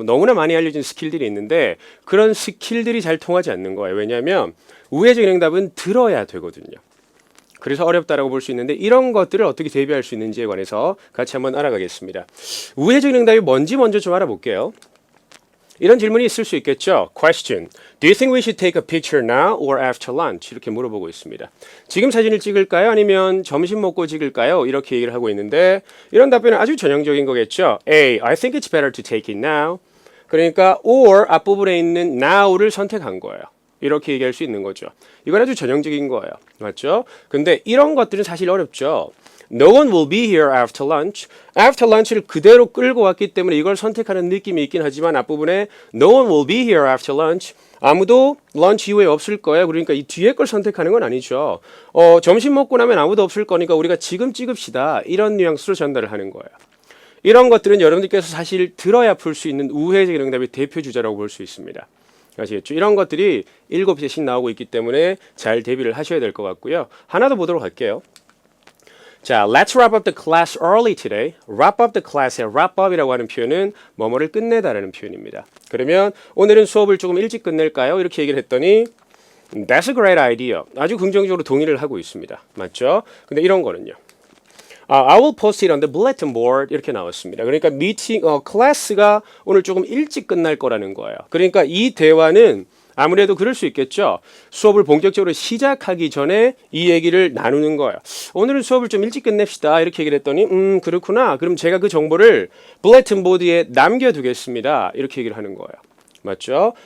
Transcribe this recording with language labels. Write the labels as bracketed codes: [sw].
[ko] 너무나 많이 알려진 스킬들이 있는데 그런 스킬들이 잘 통하지 않는 거예요. 왜냐하면 우회적인 응답은 들어야 되거든요. 그래서 어렵다라고 볼 수 있는데, 이런 것들을 어떻게 대비할 수 있는지에 관해서 같이 한번 알아가겠습니다. 우회적인 응답이 뭔지 먼저 좀 알아볼게요. 이런 질문이 있을 수 있겠죠. [en] Question: Do you think we should take a picture now or after lunch? [ko] 이렇게 물어보고 있습니다. 지금 사진을 찍을까요? 아니면 점심 먹고 찍을까요? 이렇게 얘기를 하고 있는데, 이런 답변은 아주 전형적인 거겠죠. [en] A. I think it's better to take it now. [ko] 그러니까 or 앞부분에 있는 now를 선택한 거예요. 이렇게 얘기할 수 있는 거죠. 이건 아주 전형적인 거예요. 맞죠? 근데 이런 것들은 사실 어렵죠. [en] No one will be here after lunch. [ko] After lunch를 그대로 끌고 왔기 때문에 이걸 선택하는 느낌이 있긴 하지만 앞부분에 [en] No one will be here after lunch. [ko] 아무도 런치 이후에 없을 거예요. 그러니까 이 뒤에 걸 선택하는 건 아니죠. 점심 먹고 나면 아무도 없을 거니까 우리가 지금 찍읍시다. 이런 뉘앙스로 전달을 하는 거예요. 이런 것들은 여러분들께서 사실 들어야 풀 수 있는 우회적인 응답의 대표 주자라고 볼 수 있습니다. 아시겠죠? 이런 것들이 7개씩 나오고 있기 때문에 잘 대비를 하셔야 될 것 같고요. 하나 더 보도록 할게요. [en] 자, let's wrap up the class early today. wrap up the class [ko] 의 wrap up이라고 하는 표현은 뭐뭐를 끝내다라는 표현입니다. 그러면 오늘은 수업을 조금 일찍 끝낼까요? 이렇게 얘기를 했더니 [en] That's a great idea. [ko] 아주 긍정적으로 동의를 하고 있습니다. 맞죠? 근데 이런 거는요. [en] I will post it on the bulletin board 이렇게 나왔습니다. [ko] 그러니까 클래스가 오늘 조금 일찍 끝날 거라는 거예요. 그러니까 이 대화는 아무래도 그럴 수 있겠죠. 수업을 본격적으로 시작하기 전에 이 얘기를 나누는 거예요. 오늘은 수업을 좀 일찍 끝냅시다. 이렇게 얘기를 했더니 그렇구나. 그럼 제가 그 정보를 블래튼 보드에 남겨두겠습니다. 이렇게 얘기를 하는 거예요. 맞죠?